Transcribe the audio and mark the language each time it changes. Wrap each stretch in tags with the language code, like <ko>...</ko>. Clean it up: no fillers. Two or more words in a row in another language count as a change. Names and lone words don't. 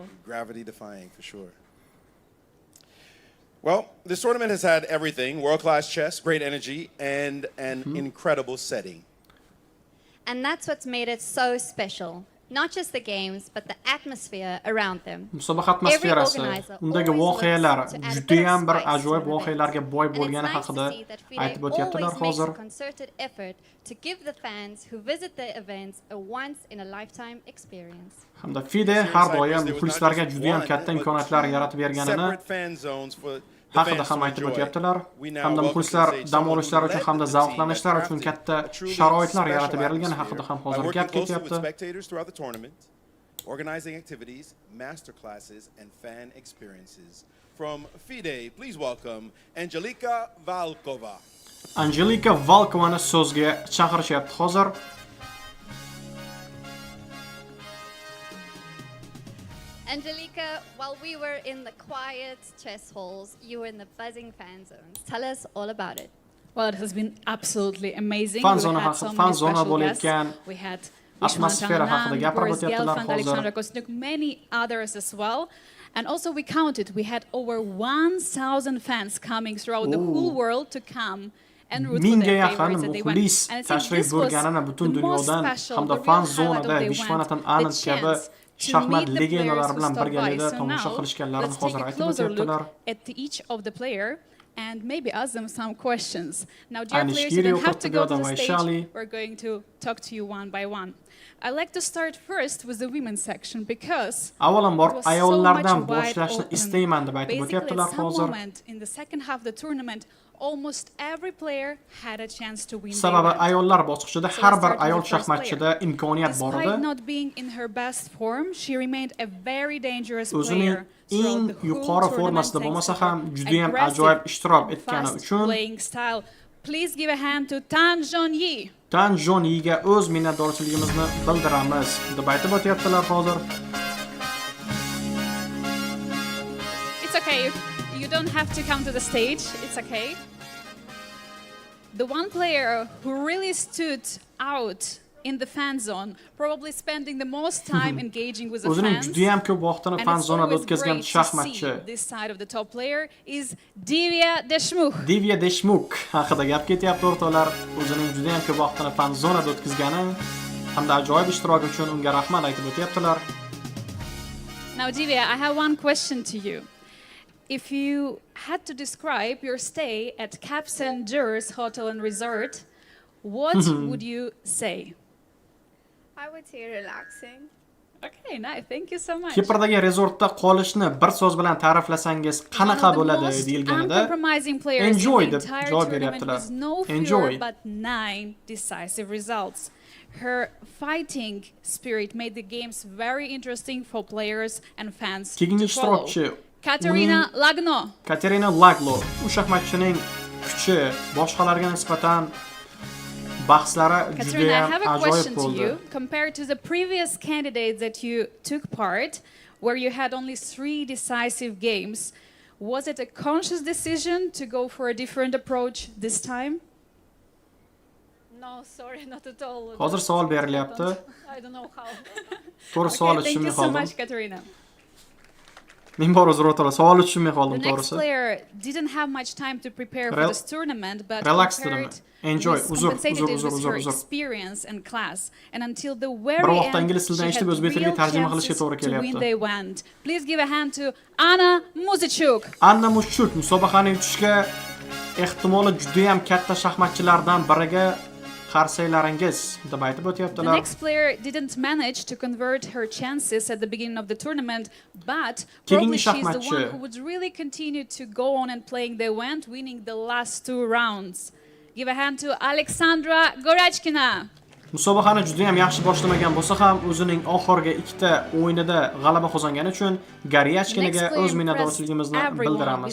<en>Gravity defying for sure. Well, this tournament has had everything: world-class chess, great energy, and an incredible setting. And that's what's made it so special. Not just the games, but the atmosphere around them.</en> <uz>Musobaqa atmosferasi, undagi voqealar juda ham bir ajoyib voqealarga boy bo'lgani haqida aytib o'tyaptilar hozir.</uz> <en>Concerted effort to give the fans who visit the events a once in a lifetime experience.</en> <uz>Hamda FIDE har doim muxlislarga juda ham katta imkoniyatlar yaratib berganini haqida ham aytib o'tyaptilar. Hamda muxlislar dam olishlari uchun hamda zavqlanishlari uchun katta sharoitlar yaratib berilgani haqida ham hozir gap ketyapti.</uz> <en>Organizing activities, master classes, and fan experiences. From FIDE, please welcome Angelika Valkova.</en> <uz>Angelika Valkovani so'zga chaqirishyapti hozir. Angelika,</uz> <en>while we were in the quiet chess halls, you were in the buzzing fan zones. Tell us all about it. Well, it has been absolutely amazing.</en> <uz>Fan zona bo'layotgan</uz> <en>we had</en> <uz>atmosfera haqida gapirib o'tyaptilar hozir.</uz> <en>Many others as well. And also we counted, we had over 1,000 fans coming throughout the whole world to come and root for their favorites that they went. And</en> <uz>tashrif bo'lganini butun dunyodan hamda fan zonada Vishwanathan Anand kabi shaxmat legendalari bilan birgalikda tomosha qilishganlarini hozir aytib o'tyaptilar.</uz> <en>At each of the player and maybe ask them some questions. Now, dear players, you don't have to go to the stage. We're going to talk to you one by one. I'd like to start first with the women's section because</en> <uz>avvalambor ayollardan boshlashni istayman deb aytib o'tyaptilar hozir.</uz> <en>In the second half of the tournament, almost every player had a chance to win.</en> <uz>Sababi ayollar bosqichida har bir ayol shaxmatchida imkoniyat bor edi.</uz> <en>Despite not being in her best form, she remained a very dangerous player.</en> <uz>Eng yuqori formasida bo'lmasa ham juda ham ajoyib ishtirok etgani uchun</uz> <en>please give a hand to Tan Zhonyi.</en> <uz>Tan Zhonyiga o'z minnatdorchiligimizni bildiramiz deb aytib o'tyaptilar hozir.</uz> <en>It's okay. You don't have to come to the stage. It's okay. The one player who really stood out in the fan zone, probably spending the most time engaging with the fans.</en> <uz>Juda ham ko'p vaqtini fan zonada o'tkazgan shaxmatchi.</uz> <en>This side of the top player is Divya Deshmukh.</en> <uz>Divya Deshmukh haqida gap ketyapti o'rtoqlar. O'zining juda ham ko'p vaqtini fan zonada o'tkazgani hamda ajoyib ishtiroki uchun unga rahmat aytib o'tyaptilar.</uz> <en>Now Divya, I have one question to you. If you had to describe your stay at Cap St. George's Hotel and Resort, what would you say? I would say relaxing. Okay, nice. Thank you so much.</en> <uz>Kiprdagi resortda qolishni bir so'z bilan ta'riflasangiz qanaqa bo'ladi deyilganida enjoy deb javob beryaptilar.</uz> <en>Enjoy. But 9 decisive results. Her fighting spirit made the games very interesting for players and fans</en> <uz>Keyingi</uz> <en>to follow.</en> <uz>ishtirokchi Katerina Lagno. Katerina Laglo. U shaxmatchining kuchi boshqalarga nisbatan bahslari juda</uz> <en>Katerina, I</en> <uz>ham</uz> <en>have a</en> <uz>ajoyib</uz> <en>question to</en> <uz>bo'ldi.</uz> <en>you. Compared to the previous candidates that you took part, where you had only 3 decisive games, was it a conscious decision to go for a different approach this time? No, sorry, not at all.</en> <uz>Hozir savol berilyapti.</uz> <en>I don't know how.</en> <uz>To'g'ri savol</uz> <en>Thank</en> <uz>tushunmay</uz> <en>you so</en> <uz>qoldim.</uz> <en>much, Katerina.</en> <uz>Men bor o'zim o'tiraman. Savolni tushunmay qoldim</uz> <en>The next</en> <uz>to'g'risi.</uz> <en>player didn't have much time to prepare for this tournament, but Relax compared Enjoy. compensated it with her</en> <uz>Uzr.</uz> <en>experience and class. And until the very</en> <uz>Bir vaqtda</uz> <en>end,</en> <uz>ingliz</uz> <en>she</en> <uz>tilidan</uz> <en>had</en> <uz>eshitib o'zbek tiliga</uz> <en>real</en> <uz>tarjima qilishga</uz> <en>chances</en> <uz>to'g'ri</uz> <en>to win kelyapti. they went. Please give a hand to Anna Muzichuk.</en> <uz>Anna Muzichuk musobaqani yutishga ehtimoli juda ham katta shaxmatchilardan biriga qarsaylaringiz deb aytib</uz> <en>The</en> <uz>o'tyaptilar.</uz> <en>next player didn't manage to convert her chances at the beginning of the tournament, but</en> <uz>Keyingi</uz> <en>probably she's the</en> <uz>shaxmatchi.</uz> <en>one who would really continue to go on and playing the event, winning the last 2 rounds. Give a hand to Alexandra Gorachkina.</en> <uz>Musobaqani juda ham yaxshi boshlamagan bo'lsa ham o'zining oxirgi 2 ta o'yinida g'alaba qozongani uchun Goryachkinaga o'z minnatdorchiligimizni bildiramiz.</uz>